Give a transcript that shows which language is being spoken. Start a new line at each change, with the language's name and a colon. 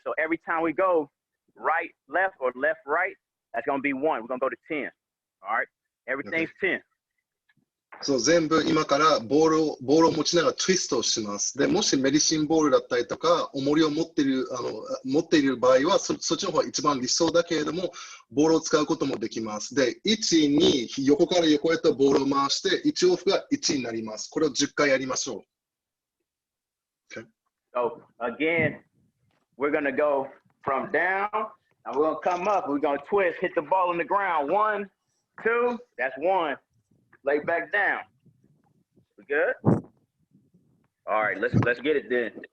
English: So every time we go right, left, or left, right, that's going to be 1. We're going to go to 10. All right. Everything's 10.
Japanese: そう全部今からボールを持ちながらツイストをします。でもしメディシンボールだったりとか重りを持っている場合はそっちの方が一番理想だけれどもボールを使うこともできます。で1、2横から横へとボールを回して1往復が1になります。これを10回やりましょう。
English: Okay. So again, we're going to go from down and we're going to come up. We're going to twist, hit the ball on the ground. 1, 2, that's 1. Lay back down. We good? All right, let's get it then.